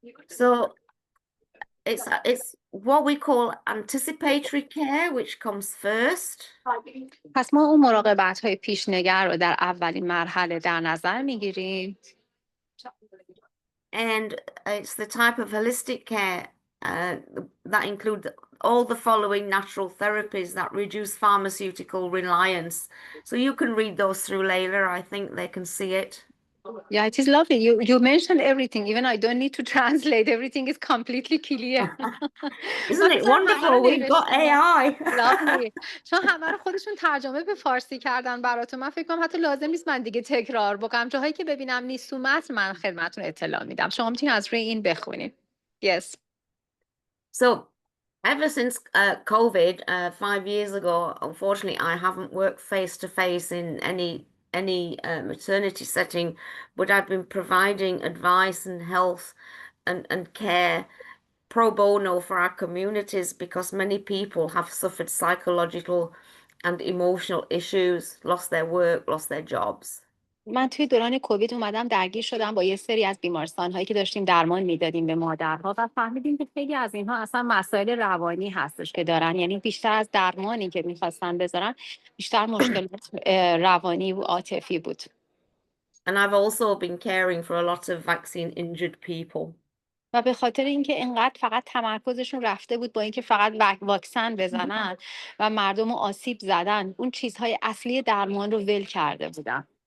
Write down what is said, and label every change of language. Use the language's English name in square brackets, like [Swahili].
[English] So it's what we call anticipatory care, which comes first. [Persian] پس ما اون مراقبت های پیشنگر رو در اولین مرحله در نظر میگیریم. [English] And it's the type of holistic care that include all the following natural therapies that reduce pharmaceutical reliance. So you can read those through, Layla. I think they can see it. Yeah, it is lovely. You mentioned everything. Even I don't need to translate. Everything is completely clear. Isn't it wonderful? We've got AI. Lovely. [Persian] چون همه رو خودشون ترجمه به فارسی کردن براتون. من فکر کنم حتی لازم نیست من دیگه تکرار بکنم. جاهایی که ببینم نیست تو متن من خدمتتون اطلاع میدم. شما میتونید از روی این بخونید. [English] Yes. So ever since COVID 5 years ago, unfortunately, I haven't worked face to face in any maternity setting, but I've been providing advice and health and care pro bono for our communities because many people have suffered psychological and emotional issues, lost their work, lost their jobs. [Persian] من توی دوران کووید اومدم درگیر شدم با یه سری از بیمارستان هایی که داشتیم درمان میدادیم به مادرها و فهمیدیم که خیلی از اینها اصلا مسائل روانی هستش که دارن، یعنی بیشتر از درمانی که میخواستن بذارن بیشتر مشکلات روانی و عاطفی بود. [English] And I've also been caring for a lot of vaccine injured people. [Persian] و به خاطر اینکه اینقدر فقط تمرکزشون رفته بود با اینکه فقط واکسن بزنن و مردم رو آسیب زدن، اون چیزهای اصلی درمان رو ول کرده بودن.